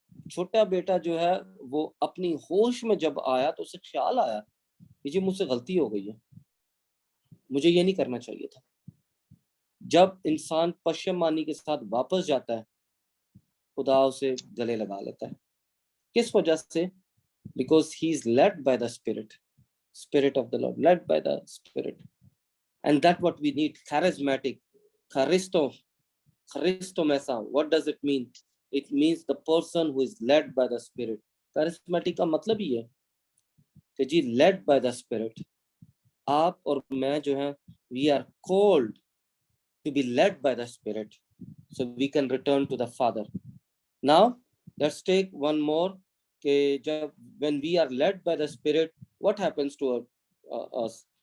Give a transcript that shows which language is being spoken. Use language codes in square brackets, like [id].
[ur] چھوٹا بیٹا جو ہے وہ اپنی ہوش میں جب آیا تو اسے خیال آیا کہ جی مجھ سے غلطی ہو گئی ہے، مجھے یہ نہیں کرنا چاہیے تھا. جب انسان پشیمانی کے ساتھ واپس جاتا ہے، خدا اسے گلے لگا لیتا ہے. کس وجہ سے؟ [en] Because he is led by the spirit of the lord, led by the spirit. And that what we need. charismatic, charistomesa, what does it mean? It means the person who is led by the spirit. [ur] charismatic کا مطلب ہی ہے کہ جی [en] led by the spirit. [ur] آپ اور میں جو ہیں [en] we are called to be led by the spirit so we can return to the Father. Now let's take one more [ur] کہ جب [en] when we are led by the spirit, what happens to us?